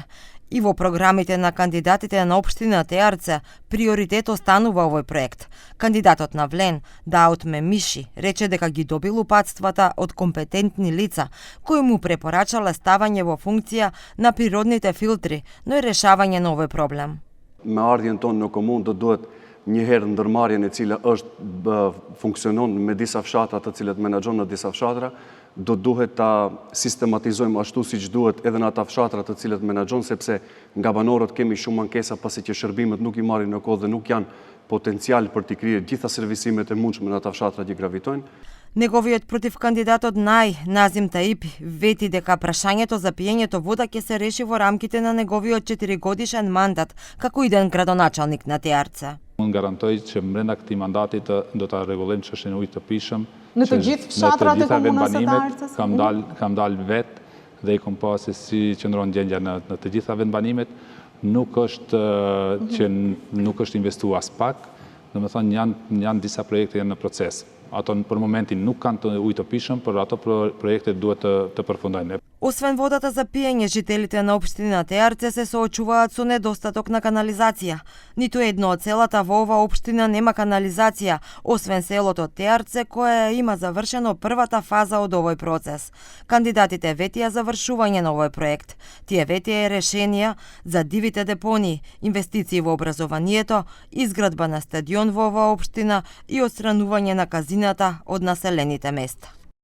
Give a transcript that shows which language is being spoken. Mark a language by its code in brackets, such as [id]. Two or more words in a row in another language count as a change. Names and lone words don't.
[mk] И во програмите на кандидатите на општина Теарце приоритет останува овој проект. Кандидатот на Влен, Даут Мемиши, рече дека ги добил упатствата од компетентни лица, кои му препорачале ставање во функција на природните филтри, но и решавање на овој проблем. [sq] Me ardhjen tonë në komunë do duhet një herë ndërmarrjen e cila funksionon me disa fshatra të cilët menaxhon në disa fshatra, do duhet ta sistematizojmë ashtu siç duhet edhe në ata fshatra të cilët menaxhon, sepse nga banorët kemi shumë ankesa pasi që shërbimet nuk i marrin në kohë dhe nuk janë potencial për t'i kryer gjitha servisimet e mundshme në ata fshatra që gravitojnë. Неговиот противкандидатот Назим Таипи вети дека прашањето за пиењето вода ќе се реши во рамките на неговиот 4-годишен мандат како иден градоначалник на Теарце. Unë garantoj që brenda këtij mandati do ta rregullojmë çështjen e ujit të pishëm. Në të gjithë fshatrat e komunës së Tearcës? Kam dalë vetë dhe i kom pa se si qëndron gjendja në të gjitha vendbanimet. Nuk është investuar as pak, domethënë janë disa projekte janë në proces. Ato për momentin nuk kanë të ujë të pishëm, por ato projekte duhet të përfundojnë. [mk] Освен водата за пиење, жителите на општина Теарце се соочуваат со недостаток на канализација. Ниту едно од селата во ова општина нема канализација, освен селото Теарце, кое има завршено првата фаза од овој процес. Кандидатите ветија завршување на овој проект. Тие ветија решенија за дивите депонии, инвестиции во образованието, изградба на стадион во оваа општина и отстранување на казината од населените места.